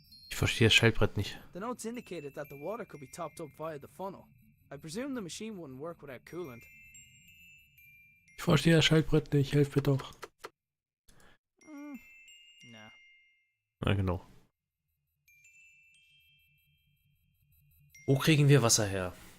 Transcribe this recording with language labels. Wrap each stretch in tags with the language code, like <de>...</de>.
<de>Ich verstehe das Schaltbrett nicht.</de> <en>The notes indicated that the water could be topped up via the funnel. I presume the machine wouldn't work without coolant.</en> <de>Ich verstehe das Schaltbrett nicht. Helf mir doch. Nah. Na genau. Wo kriegen wir Wasser her?</de>